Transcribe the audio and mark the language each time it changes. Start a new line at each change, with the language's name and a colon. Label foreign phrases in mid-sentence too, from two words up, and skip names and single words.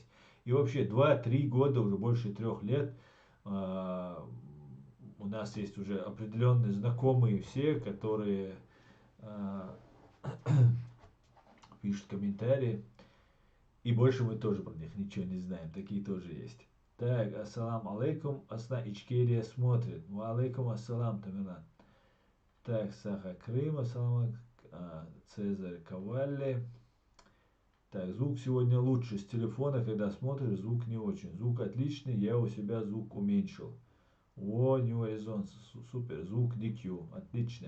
Russian: И вообще 2-3 года, уже больше 3 лет, у нас есть уже определенные знакомые все, которые пишут комментарии. И больше мы тоже про них ничего не знаем. Такие тоже есть. Так,
Arabic: السلام عليكم.
Russian: Асна Ичкерия смотрит.
Arabic: وعليكم السلام,
Russian: Тамилан. Так, Саха Крым, ассалам, Цезарь Кавалли. Так, звук сегодня лучше. С телефона, когда смотришь, звук не очень. Звук отличный, я у себя звук уменьшил. О, New Horizons, супер, звук DQ, отлично.